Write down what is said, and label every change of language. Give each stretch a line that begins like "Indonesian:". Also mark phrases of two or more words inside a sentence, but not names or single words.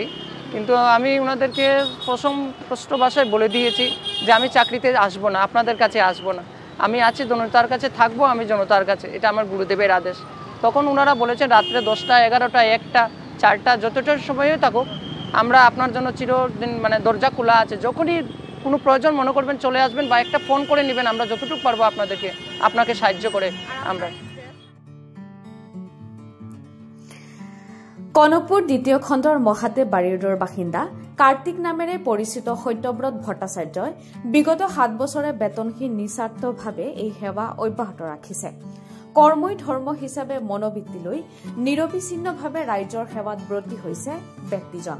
Bangla: কিন্তু আমি ওনাদেরকে স্পষ্ট ভাষায় বলে দিয়েছি যে আমি চাকরিতে আসবো না, আপনাদের কাছে আসবো না, আমি আছি জনতার কাছে থাকবো, আমি জনতার কাছে, এটা আমার গুরুদেবের আদেশ। তখন ওনারা বলেছেন রাত্রে 10টা, 11টা, 1টা, 4টা যতটা সময় থাকুক আমরা আপনার জন্য চিরদিন দরজা খোলা আছে। যখনই কোনো প্রয়োজন মনে করবেন চলে আসবেন বা একটা ফোন করে নেবেন, আমরা যতটুকু পারবো আপনাকে সাহায্য করে আমরা।
Assamese: কনকপুর দ্বিতীয় খণ্ডৰ মহাদেৱ বাৰীৰ বাসিন্দা কাৰ্তিক নামেৰে পৰিচিত সত্যব্ৰত ভট্টাচাৰ্যই বিগত 7 বছৰে বেতনহীন নিস্বাৰ্থভাৱে এই সেৱা অব্যাহত ৰাখিছে। কৰ্মই ধৰ্ম হিচাপে মনোবৃত্তি লৈ নিৰবিচ্ছিন্নভাৱে ৰাইজৰ সেৱাত ব্ৰতী হৈছে ব্যক্তিজন।